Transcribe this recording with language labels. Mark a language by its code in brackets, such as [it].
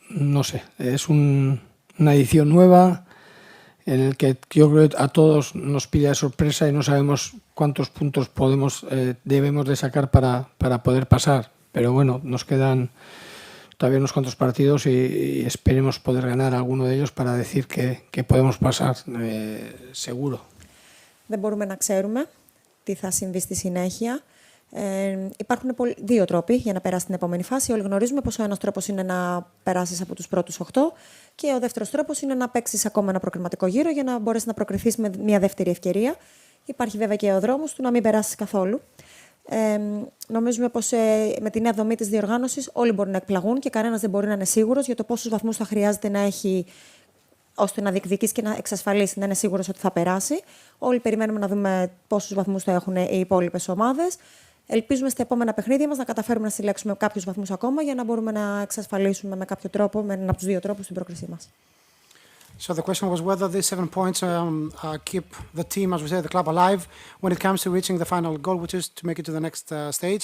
[es] No sé, es una edición nueva en el que yo creo que a todos nos pilla sorpresa y no sabemos cuántos puntos debemos de sacar para poder pasar. Pero bueno, nos quedan todavía unos cuantos partidos y esperemos poder ganar alguno de ellos para decir que podemos pasar seguro. [el] Δεν μπορούμε να ξέρουμε τι θα συμβεί στη συνέχεια. Υπάρχουν 2 τρόποι για να περάσει την επόμενη φάση. Όλοι γνωρίζουμε πως ο ένας τρόπος είναι να περάσεις από τους πρώτους 8 και ο δεύτερος τρόπος είναι να παίξεις ακόμα ένα προκριματικό γύρο για να μπορέσεις να προκριθείς με μια δεύτερη ευκαιρία. Υπάρχει βέβαια και ο δρόμος του να μην περάσεις καθόλου. Νομίζουμε πως με τη νέα δομή της διοργάνωσης όλοι μπορούν να εκπλαγούν και κανένας δεν μπορεί να είναι σίγουρος για το πόσους βαθμούς θα χρειάζεται να έχει ώστε να διεκδικήσει και να εξασφαλίσει, να είναι σίγουρος ότι θα περάσει. Όλοι περιμένουμε να δούμε πόσους βαθμούς θα έχουν οι υπόλοιπες ομάδες. Ελπίζουμε στα επόμενα παιχνίδια μας να καταφέρουμε να συλλέξουμε κάποιους βαθμούς ακόμα για να μπορούμε να εξασφαλίσουμε με κάποιο τρόπο, με έναν από τους 2 τρόπους, την πρόκρισή μας. [en] So the question was whether these 7 points keep the team, as we say, the club alive when it comes to reaching the final goal, which is to make it to the next stage.